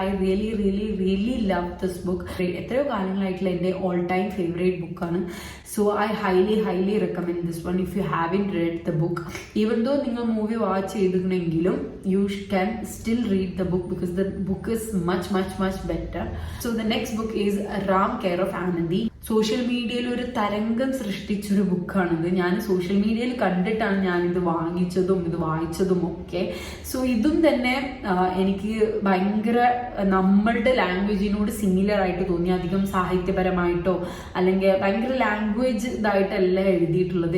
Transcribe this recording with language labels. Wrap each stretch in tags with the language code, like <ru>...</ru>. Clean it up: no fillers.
<en>I really love this book.</en> <ml>എത്രയോ കാലങ്ങളായിട്ടുള്ള എൻ്റെ all time favourite ബുക്കാണ്.</ml> <en>So I highly recommend this one if you haven't read the book. Even though</en> <ml>നിങ്ങൾ movie watch ചെയ്തിട്ടുണ്ടെങ്കിലും</ml> <en>You can still read the book because the book is much better. So the next book is Ram Care of Anandi.</en> <ml>Social മീഡിയയിൽ ഒരു തരംഗം സൃഷ്ടിച്ചൊരു ബുക്കാണിത്. ഞാൻ social മീഡിയയിൽ കണ്ടിട്ടാണ് ഞാനിത് വാങ്ങിച്ചതും ഇത് വായിച്ചതും ഒക്കെ. സോ ഇതും തന്നെ എനിക്ക് ഭയങ്കര നമ്മളുടെ ലാംഗ്വേജിനോട് സിമിലർ ആയിട്ട് തോന്നി. അധികം സാഹിത്യപരമായിട്ടോ അല്ലെങ്കിൽ ഭയങ്കര ലാംഗ്വേജ് ഇതായിട്ടല്ല എഴുതിയിട്ടുള്ളത്.</ml>